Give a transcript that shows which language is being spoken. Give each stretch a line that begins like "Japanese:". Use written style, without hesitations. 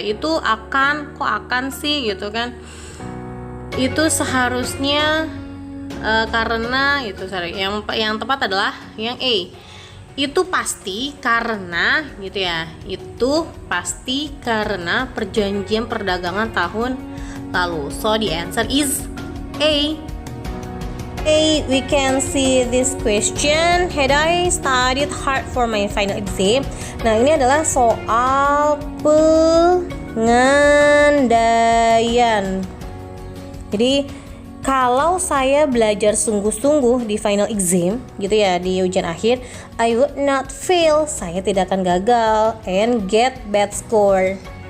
Indonesian: Itu akan, kok akan sih gitu kan. Itu seharusnya karena itu sorry. Yang tepat adalah yang A. Itu pasti karena gitu ya. Itu pasti karena perjanjian perdagangan tahun lalu.
English: So the answer is A. We can see this question. Had I studied hard for my final exam?
Indonesian: Nah, ini adalah soal pengandaian. Jadi, kalau saya belajar sungguh-sungguh di final exam, gitu ya, di ujian akhir,
English: I would not fail.
Indonesian: Saya tidak akan gagal
English: and get bad score.